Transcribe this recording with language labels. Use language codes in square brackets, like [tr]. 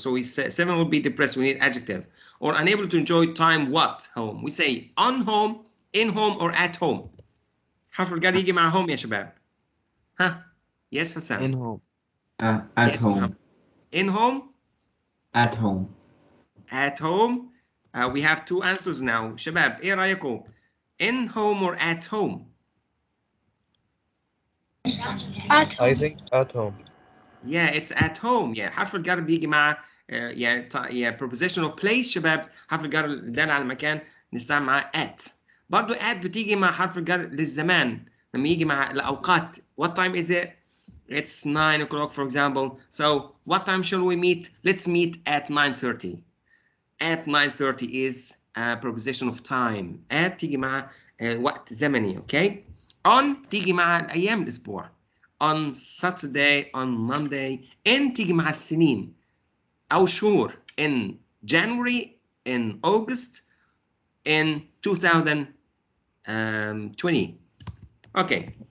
[en] So we say 7 would be depressed. We need adjective. Or unable to enjoy time what? Home. We say on home, in home, or at home. [ar] حرف الجر يجي مع home يا شباب. [en] ها yes حسام. in home. At yes, home. Mohammed. In home. At home. At home. We have 2 answers now. [ar] شباب ايه رايكم؟ [en] In home or at home? At home. I think at home. Yeah, it's at home. [ar] Yeah, حرف الجر بيجي مع [en] prepositional place [ar] شباب. حرف الجر الدال على المكان نستعمل معاه at. برضو at بتيجي مع حرف الجر للزمان لما يجي مع الأوقات. [en] What time is it? It's 9 o'clock for example. So what time shall we meet? Let's meet at 9:30. At 9:30 is a preposition of time. [ar] At تيجي مع وقت زمني. [en] Okay. [ar] On تيجي مع الأيام الأسبوع. [en] On Saturday, on Monday. [ar] In تيجي مع السنين أو شهور. [en] In January, in August, in 2020. Okay.